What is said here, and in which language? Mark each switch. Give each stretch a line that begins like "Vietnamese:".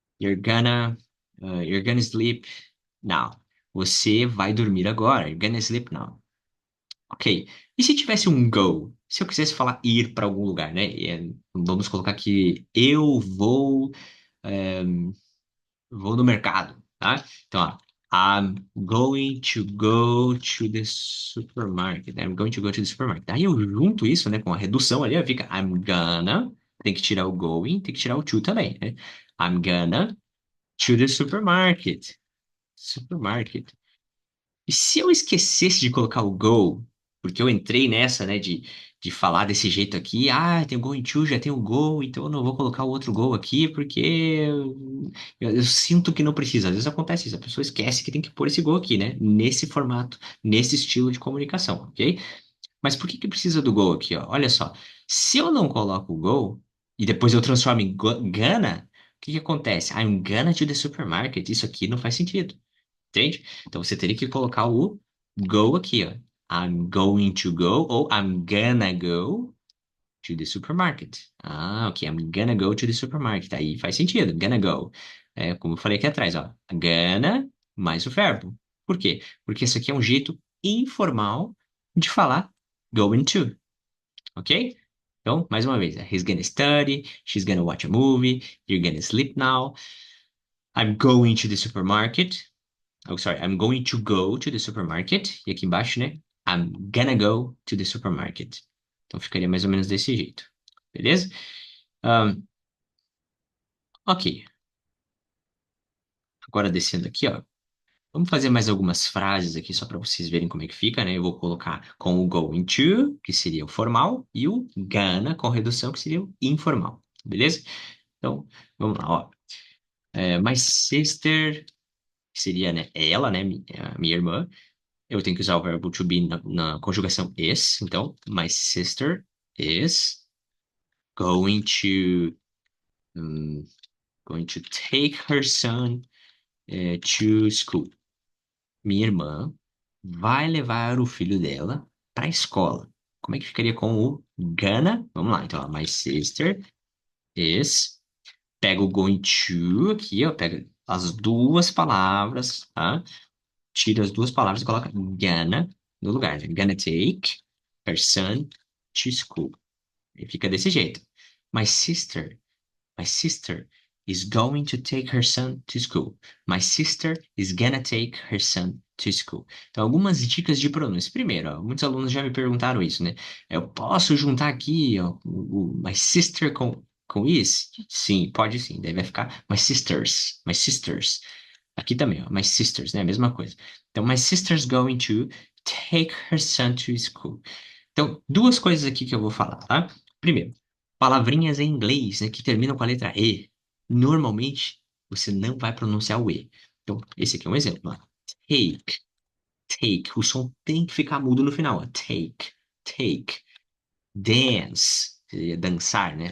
English: You're gonna sleep now.
Portuguese: Você vai dormir agora.
English: You're gonna sleep now.
Portuguese: Ok. E se tivesse um go? Se eu quisesse falar ir para algum lugar, né? Vamos colocar que eu é, vou no mercado, tá? Então, ó,
English: I'm going to go to the supermarket. I'm going to go to the supermarket.
Portuguese: Aí eu junto isso, né, com a redução ali, ó, fica
English: I'm gonna,
Portuguese: tem que tirar o going, tem que tirar o to também, né?
English: I'm gonna to the supermarket. Supermarket.
Portuguese: E se eu esquecesse de colocar o go, porque eu entrei nessa, né, de falar desse jeito aqui, tem o going to, já tem o go, então eu não vou colocar o outro go aqui, porque eu sinto que não precisa. Às vezes acontece isso, a pessoa esquece que tem que pôr esse go aqui, né, nesse formato, nesse estilo de comunicação, ok? Mas por que que precisa do go aqui, ó? Olha só, se eu não coloco o go, e depois eu transformo em gonna, o que que acontece?
English: I'm gonna to the supermarket.
Portuguese: Isso aqui não faz sentido. Entende? Então você teria que colocar o go aqui, ó.
English: I'm going to go ou I'm gonna go to the supermarket. Ok. I'm gonna go to the supermarket.
Portuguese: Aí faz sentido. Gonna go. É, como eu falei aqui atrás, ó. Gonna mais o verbo. Por quê? Porque isso aqui é um jeito informal de falar going to.
English: Ok?
Portuguese: Então, mais uma vez,
English: he's gonna study, she's gonna watch a movie, you're gonna sleep now. I'm going to the supermarket. Oh, sorry, I'm going to go to the supermarket.
Portuguese: E aqui embaixo, né?
English: I'm gonna go to the supermarket.
Portuguese: Então ficaria mais ou menos desse jeito. Beleza? Um, ok. Agora descendo aqui, ó. Vamos fazer mais algumas frases aqui só para vocês verem como é que fica, né? Eu vou colocar com o going to, que seria o formal, e o gonna com redução, que seria o informal. Beleza? Então, vamos lá, ó. My sister, que seria, né, ela, né, minha irmã. Eu tenho que usar o verbo to be na conjugação is.
English: Então, my sister is going to um, going to take her son to school.
Portuguese: Minha irmã vai levar o filho dela para a escola. Como é que ficaria com o gonna? Vamos lá, então, ó,
English: my sister is.
Portuguese: Pega o going to aqui, ó, pega as duas palavras, tá? Tira as duas palavras e coloca gonna no lugar, né?
English: Gonna take her son to school.
Portuguese: E fica desse jeito.
English: My sister, my sister is going to take her son to school. My sister is gonna take her son to school.
Portuguese: Então, algumas dicas de pronúncia. Primeiro, ó, muitos alunos já me perguntaram isso, né? Eu posso juntar aqui, ó, o my sister com is? Sim, pode sim. Daí vai ficar my sisters, my sisters. Aqui também, ó, my sisters, né? A mesma coisa.
English: Então, my sister's going to take her son to school.
Portuguese: Então, duas coisas aqui que eu vou falar, tá? Primeiro, palavrinhas em inglês, né, que terminam com a letra E. Normalmente, você não vai pronunciar o E. Então, esse aqui é um exemplo, ó. Take, take. O som tem que ficar mudo no final, ó. Take, take. Dance, seria dançar, né?